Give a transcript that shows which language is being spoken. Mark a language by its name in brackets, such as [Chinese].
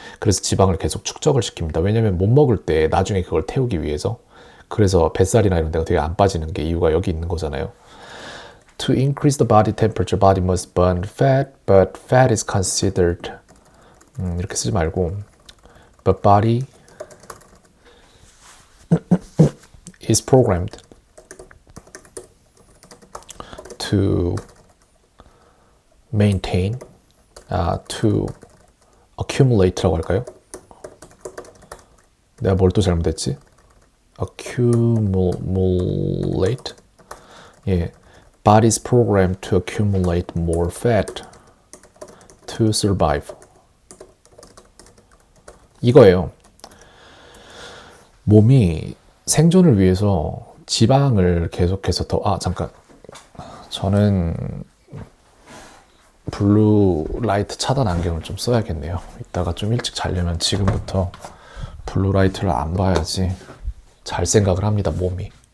[Korean] 그래서 지방을 계속 축적을 시킵니다. 왜냐면 못 먹을 때 나중에 그걸 태우기 위해서. 그래서 뱃살이나 이런 데가 되게 안 빠지는 게 이유가 여기 있는 거잖아요. [English] To increase the body temperature, body must burn fat, but fat is considered. [Korean] 이렇게 쓰지 말고, [English] but body is programmed to maintain, to accumulate라고 할까요? [Korean] 내가 뭘 또 잘못했지? accumulate. 예, [English] body is programmed to accumulate more fat to survive. [Korean] 이거예요. 몸이 생존을 위해서 지방을 계속해서 잠깐. 저는 블루 라이트 차단 안경을 좀 써야겠네요. 이따가 좀 일찍 자려면 지금부터 블루 라이트를 안 봐야지 잘 생각을 합니다, 몸이.